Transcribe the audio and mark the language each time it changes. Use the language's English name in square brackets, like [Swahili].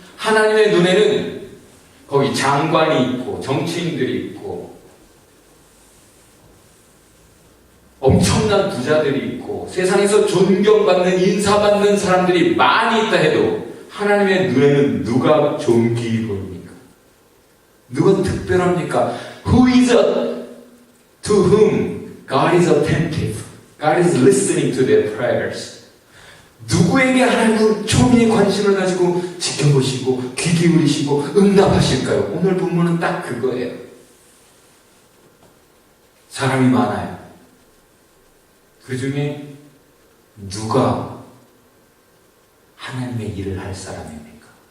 [Korean] 하나님의 눈에는 거기 장관이 있고 정치인들이 있고 엄청난 부자들이 있고 세상에서 존경받는 인사받는 사람들이 많이 있다 해도 하나님의 눈에는 누가 존귀히 보입니까? 누가 특별합니까? [English] Who is to whom God is attentive? God is listening to their prayers. [Korean] 누구에게 하나님은 초미의 관심을 가지고 지켜보시고 귀 기울이시고 응답하실까요? 오늘 본문은 딱 그거예요. 사람이 많아요. 그 중에 누가 하나님의 일을 할 사람입니까?